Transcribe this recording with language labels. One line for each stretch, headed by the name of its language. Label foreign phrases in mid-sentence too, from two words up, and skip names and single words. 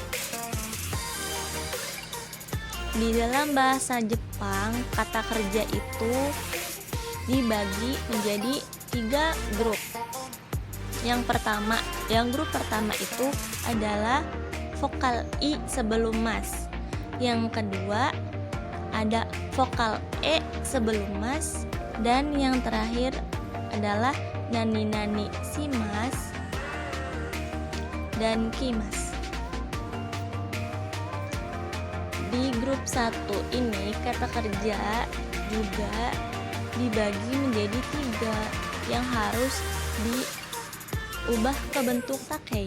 Indonesian: Di dalam bahasa Jepang, kata kerja itu dibagi menjadi 3 grup. Grup pertama itu adalah vokal i sebelum mas. Yang kedua ada vokal e sebelum mas, dan yang terakhir adalah
Japanese: 何々します
Indonesian: dan kimas. Di grup 1 ini kata kerja juga dibagi menjadi 3 yang harus diubah ke bentuk takei.